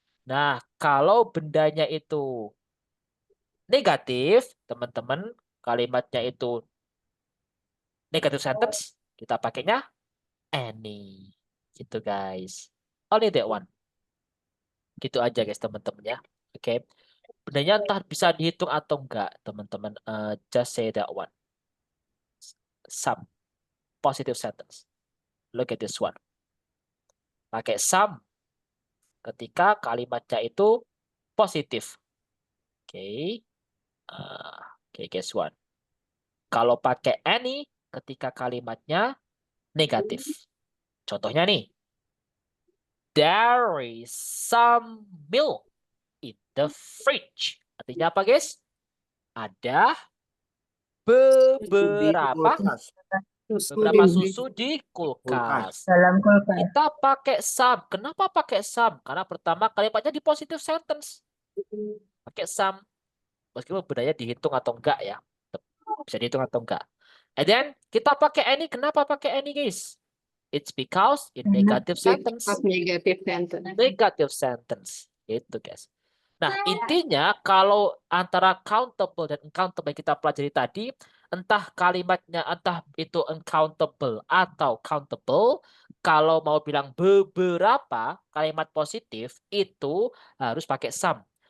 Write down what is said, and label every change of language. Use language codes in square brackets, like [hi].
[id] Nah, kalau bendanya itu negatif, teman-teman, kalimatnya itu negative sentence, kita pakainya any. Gitu guys. [en] Only that one. [id] Gitu aja guys teman-teman ya. Oke. Bendanya entah bisa dihitung atau enggak, teman-teman. [en] Just say that one. Some positive sentence. Look at this one. [id] Pakai some ketika kalimatnya itu positif. Oke. Oke, [en] guess what? [id] Kalau pakai any ketika kalimatnya negatif. Contohnya nih. [en] There is some milk in the fridge. [id] Artinya apa, guys? Ada beberapa susu di kulkas. Dalam kulkas. Kita pakai some. Kenapa pakai some? Karena pertama kalimatnya di positive sentence. Pakai some. Meskipun bendanya dihitung atau enggak ya. Bisa dihitung atau enggak. And then kita pakai any. Kenapa pakai any, guys? [en] It's because in negative sentence. Negative sentence. [id] Negative sentence. Itu guys. Nah, intinya kalau antara countable dan uncountable yang kita pelajari tadi, entah kalimatnya, entah itu uncountable atau countable, kalau mau bilang beberapa kalimat positif, itu harus pakai some.